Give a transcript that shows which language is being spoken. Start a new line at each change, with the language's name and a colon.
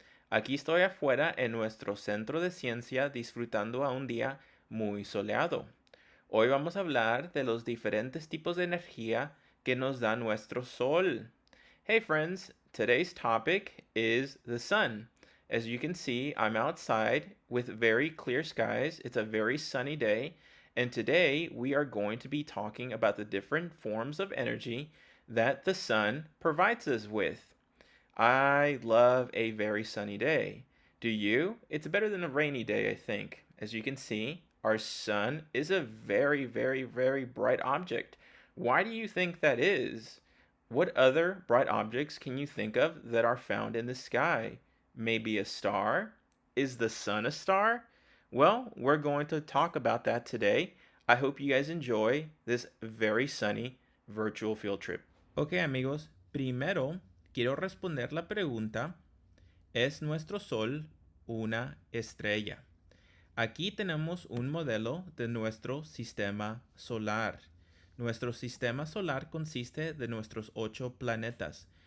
Spanish: Aquí estoy afuera en nuestro centro de ciencia disfrutando a un día muy soleado. Hoy vamos a hablar de los diferentes tipos de energía que nos da nuestro sol.
English: Hey friends, today's topic is the sun. As you can see, I'm outside with very clear skies. It's a very sunny day. And today we are going to be talking about the different forms of energy that the sun provides us with. I love a very sunny day. Do you? It's better than a rainy day, I think. As you can see, our sun is a very, very, very bright object. Why do you think that is? What other bright objects can you think of that are found in the sky? Maybe a star? Is the sun a star? Well, we're going to talk about that today. I hope you guys enjoy this very sunny virtual field trip.
Spanish: Okay, amigos. Primero, quiero responder la pregunta, ¿es nuestro sol una estrella? Aquí tenemos un modelo de nuestro sistema solar. Nuestro sistema solar consiste de nuestros 8 planetas.